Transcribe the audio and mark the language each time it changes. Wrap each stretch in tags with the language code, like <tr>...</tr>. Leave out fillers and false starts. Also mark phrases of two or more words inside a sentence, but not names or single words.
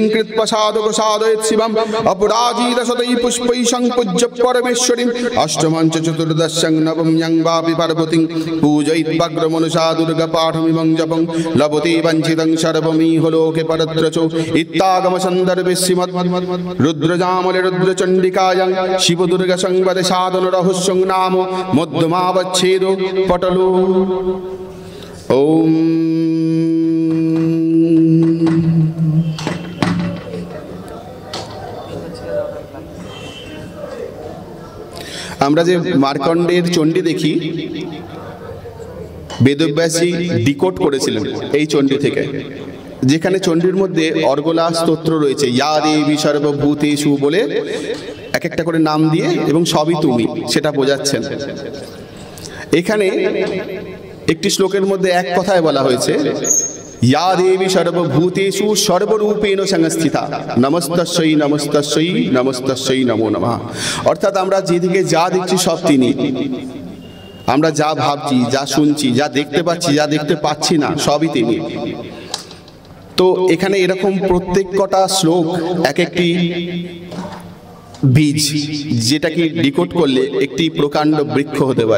<sa>कृत्वा साधको साधयेत् शिवम् अपराजित सदै पुष्पैः संपूज्य परमेश्वरीं अष्टमं च चतुर्दशं नवं यं वापि पार्वतीं पूजयित्वाग्रमनुषा दुर्गा पाठमिमं जपं लभते वञ्चितं सर्वमिह लोके परत्र च इत्तागमसन्दर्भे श्रीमद् रुद्रजामले रुद्रचण्डिकायां शिवदुर्गा संवादे साधनरहस्यं नाम मध्यमावच्छेदो पटलो</sa> <bn>ॐ আমরা যে মার্কণ্ডের চণ্ডী দেখি বেদব্যাসী ডিকোড করেছিলেন এই চণ্ডী থেকে, যেখানে চণ্ডীর মধ্যে অর্গলা স্তোত্র রয়েছে</bn> <sa>ইয়া দেবী সর্বভূতেষু</sa> <bn>বলে এক একটা করে নাম দিয়ে এবং সবই তুমি সেটা বোঝাচ্ছেন। এখানে একটি শ্লোকের মধ্যে এক কথায় বলা হয়েছে</bn> <sa>या देवी सर्वभूतेषु सर्वरूपेण संस्थिता नमस्तस्यै नमस्तस्यै नमस्तस्यै नमो नमः।</sa> <bn>অর্থাৎ আমরা যেদিকে যা দেখছি সব তিনি, আমরা যা ভাবছি যা শুনছি যা দেখতে পাচ্ছি যা দেখতে পাচ্ছি না সবই তিনি। তো এখানে এরকম প্রত্যেক কটা শ্লোক এক একটি বীজ, যেটাকে ডিকোড করলে একটি প্রকাণ্ড বৃক্ষ হতে পারে।</bn>